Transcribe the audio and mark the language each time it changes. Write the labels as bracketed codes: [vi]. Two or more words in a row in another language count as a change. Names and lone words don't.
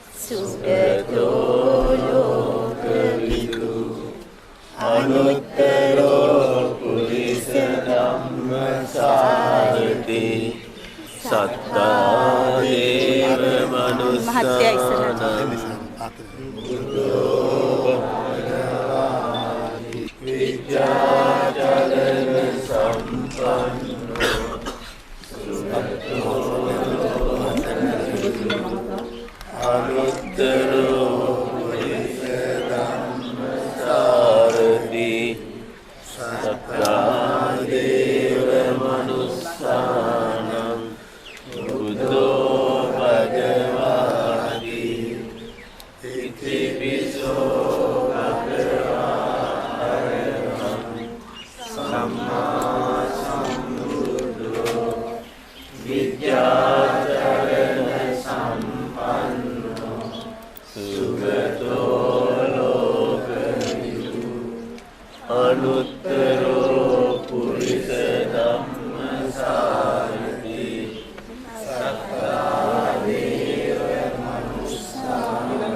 [pi] සුගතෝ ලෝකවිදු අනුත්තරෝ පුරිස ධම්මසාරති සත්තා දේව මනුස්සානං විද්‍යාචරණ සම්පන්නෝ අනුත්තරෝ පුරිස ධම්මසාරති සත්තා දේව මනුස්සානං බුද්ධෝ භගවාති ඉතිපිසෝ භගවා අරහං සම්මා සම්බුද්ධෝ විද්‍යාචරණ සම්පන්නෝ සුගතෝ ලෝකවිදු අනුත්තරෝ පුරිස ධම්මසාරති සත්තා දේව මනුස්සානං